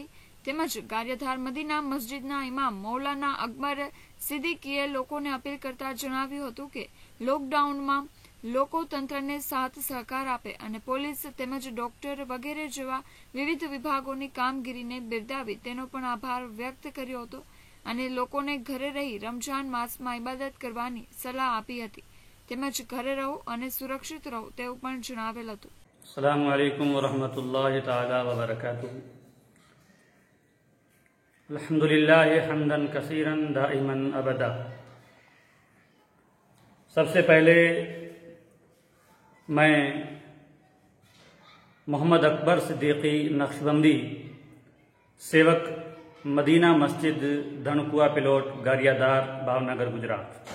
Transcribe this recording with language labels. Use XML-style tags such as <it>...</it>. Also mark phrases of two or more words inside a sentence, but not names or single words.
<gu>તેમજ ગારિયાધાર મદીના મસ્જિદના ઇમામ મૌલાના અકબર સિદ્દીકીએ લોકોને અપીલ કરતા જણાવ્યું હતું કે લોકડાઉનમાં લોકો તંત્રને સાથ સહકાર આપે અને પોલીસ તેમજ ડોક્ટર વગેરે જેવા વિવિધ વિભાગોની કામગીરીને બિરદાવી તેનો પણ આભાર વ્યક્ત કર્યો હતો અને લોકોને ઘરે રહી રમજાન માસમાં ઇબાદત કરવાની સલાહ આપી હતી। તેમજ ઘરે રહો અને સુરક્ષિત રહો તેવું પણ જણાવેલ હતું।</gu> <ar>السلام عليكم ورحمة الله تعالى و بركاته. الحمد لله حمدا كثيرا دائما أبدا.</ar> <hi>सबसे पहले मैं मोहम्मद अकबर सिद्दीकी नक्शबंदी सेवक मदीना मस्जिद धनकुआ पिलोट गारियाधार भावनगर गुजरात</hi>